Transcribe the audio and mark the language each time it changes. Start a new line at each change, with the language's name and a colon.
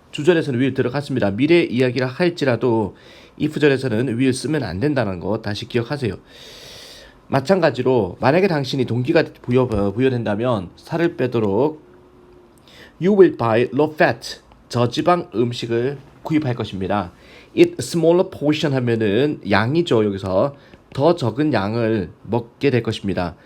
Korean: 주절에서는 will 들어갔습니다. 미래 이야기를 할지라도 if절에서는 will 쓰면 안 된다는 거 다시 기억하세요. 마찬가지로 만약에 당신이 동기가 부여된다면 살을 빼도록
English: You will buy low fat,
Korean: 저지방 음식을 구입할 것입니다.
English: Eat smaller portion
Korean: 하면은 양이죠. 여기서 더 적은 양을 먹게 될 것입니다.